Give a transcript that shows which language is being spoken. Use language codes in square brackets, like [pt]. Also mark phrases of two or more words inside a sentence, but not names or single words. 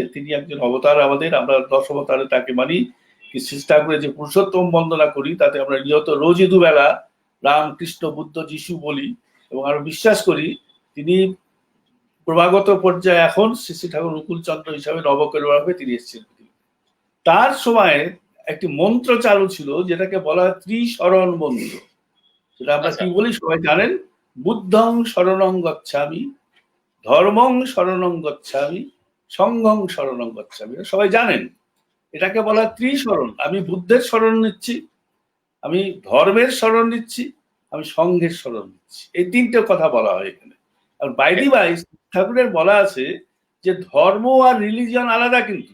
[bn] তিনি একজন অবতার, আমাদের আমরা 10 অবতারে তাকে মানি। চেষ্টা করে যে পুরুষোত্তম বন্দনা করি, তাতে আমরা নিয়ত রোজই দুবেলা রাম কৃষ্ণ বুদ্ধ যিশু বলি, এবং আমরা বিশ্বাস করি তিনি ক্রমাগত পর্যায়ে এখন শ্রী শ্রী ঠাকুর অনুকূল চন্দ্র হিসাবে নবকলেবরে তিনি এসেছেন। তার সময় একটি মন্ত্র চালু ছিল যেটাকে বলা হয় ত্রিশরণ মন্ত্র। সেটা আমরা আচ্ছা, কি বলি সবাই জানেন, [pi] বুদ্ধং শরণং গচ্ছামি, ধর্মং শরণং গচ্ছামি, সংঘং শরণং গচ্ছামি, [bn] সবাই জানেন। এটাকে বলা হয় ত্রিশরণ। আমি বুদ্ধের শরণ নিচ্ছি, আমি ধর্মের শরণ নিচ্ছি, আমি সংঘের শরণ নিচ্ছি। এই তিনটে কথা বলা হয় এখানে। আর ওকে, [en] by the way [bn] ঠাকুরের বলা আছে যে ধর্ম আর রিলিজিয়ন আলাদা, কিন্তু